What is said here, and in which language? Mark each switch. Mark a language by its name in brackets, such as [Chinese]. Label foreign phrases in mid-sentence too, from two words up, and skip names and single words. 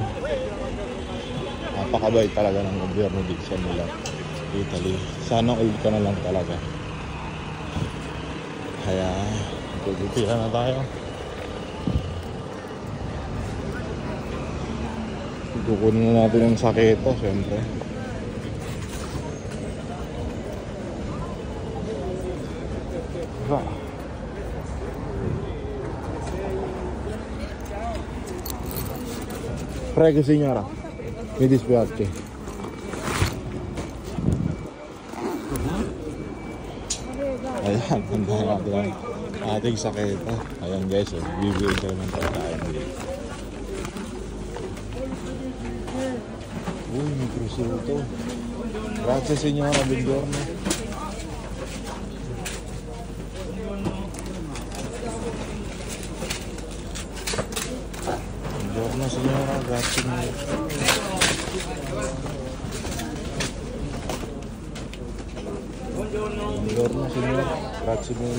[Filipino] Napakabait talaga ng gobyerno dito sa Milan, Italy. Sana all ka na lang talaga. Kaya pagpipila na tayo. Kukunin na natin yung saketa, syempre. [Italian] Prego signora, mi dispiace. [Filipino] Ayan, handahan natin ang ating saketa. Ayan guys, bibigay ko naman pagkain dito. Uy, may prosciutto. [Italian] Grazie signora, buongiorno. Buongiorno signora, grazie mille. Buongiorno signora, grazie mille.